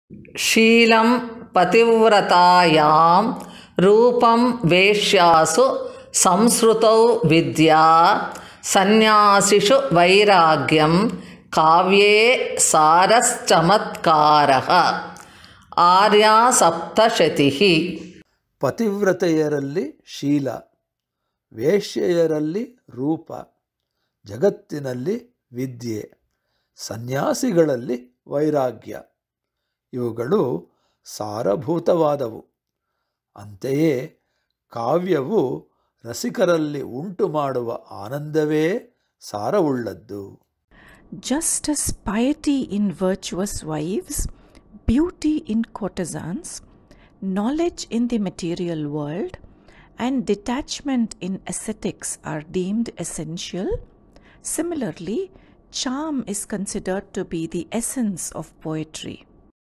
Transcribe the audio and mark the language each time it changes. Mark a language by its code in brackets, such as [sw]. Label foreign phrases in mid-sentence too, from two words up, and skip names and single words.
[sa] शीलं पतिव्रतायां रूपं वेश्यासु संस्कृतौ विद्या सन्न्यासिषु वैराग्यं काव्ये सारश्चमत्कारः आर्या सप्तशतिः. [kn] ಪತಿವ್ರತೆಯರಲ್ಲಿ ಶೀಲ, ವೇಶ್ಯೆಯರಲ್ಲಿ ರೂಪ, ಜಗತ್ತಿನಲ್ಲಿ ವಿದ್ಯೆ, ಸನ್ಯಾಸಿಗಳಲ್ಲಿ ವೈರಾಗ್ಯ ಇವುಗಳು ಸಾರಭೂತವಾದವು. ಅಂತೆಯೇ ಕಾವ್ಯವು ರಸಿಕರಲ್ಲಿ ಉಂಟು ಮಾಡುವ ಆನಂದವೇ ಸಾರವುಳ್ಳದ್ದು. [en] Just as piety in virtuous wives, beauty in courtesans, knowledge in the material world, and detachment in ascetics are deemed essential, similarly, charm is considered to be the essence of poetry.